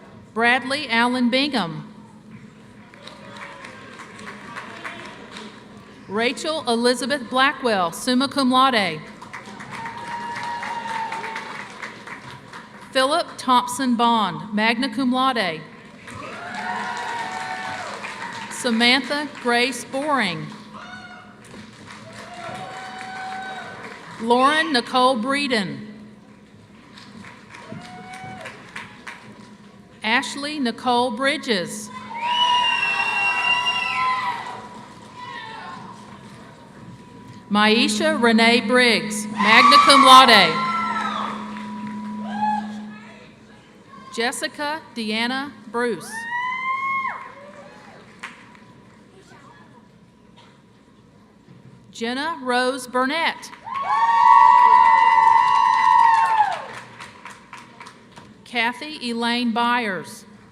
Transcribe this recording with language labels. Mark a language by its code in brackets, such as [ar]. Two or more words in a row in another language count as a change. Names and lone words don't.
[en] Bradley Allen Bingham. Rachel Elizabeth Blackwell, [la] summa cum laude. [en] Philip Thompson Bond, [la] magna cum laude. [en] Samantha Grace Boring. Lauren Nicole Breeden. Ashley Nicole Bridges. Maisha Renee Briggs, [la] magna cum laude. [en] Jessica Deanna Bruce. Jenna Rose Burnett. Kathy Elaine Byers.